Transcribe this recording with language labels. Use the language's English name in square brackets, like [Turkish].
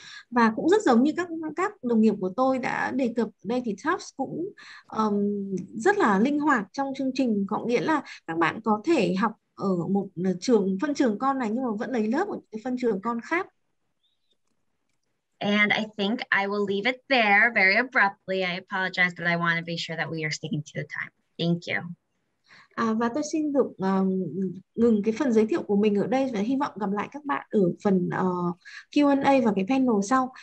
[Vietnamese] Và cũng rất giống như các đồng nghiệp của tôi đã đề cập ở đây thì Tufts cũng rất là linh hoạt trong chương trình, có nghĩa là các bạn có thể học ở một phân trường con này nhưng mà vẫn lấy lớp ở những phân trường con khác. [English] And I think I will leave it there very abruptly. I apologize, but I want to be sure that we are sticking to the time. Thank you. [Vietnamese] Và tôi xin được ngừng cái phần giới thiệu của mình ở đây và hy vọng gặp lại các bạn ở phần Q&A và cái panel sau.